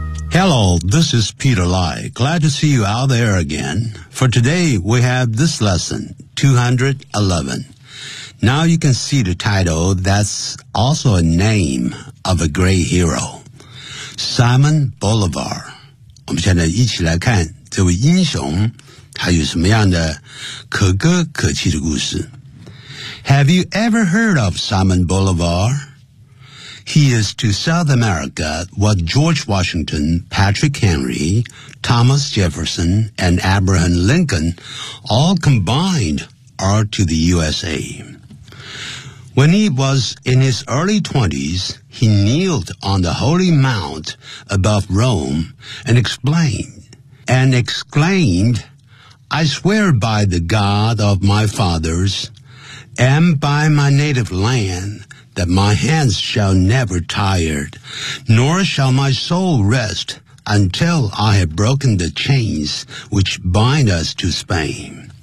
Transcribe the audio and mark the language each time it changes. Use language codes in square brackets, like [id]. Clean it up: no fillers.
[en] Hello, this is Peter Lai. Glad to see you out there again. For today, we have this lesson, 211. Now you can see the title, that's also a name of a great hero. Simon Bolivar. [zh] 我们现在一起来看这位英雄他有什么样的可歌可泣的故事。 [en] Have you ever heard of Simon Bolivar? He is to South America what George Washington, Patrick Henry, Thomas Jefferson, and Abraham Lincoln all combined are to the USA. When he was in his early 20s,He kneeled on the holy mount above Rome and exclaimed, I swear by the God of my fathers and by my native land that my hands shall never tire, nor shall my soul rest until I have broken the chains which bind us to Spain.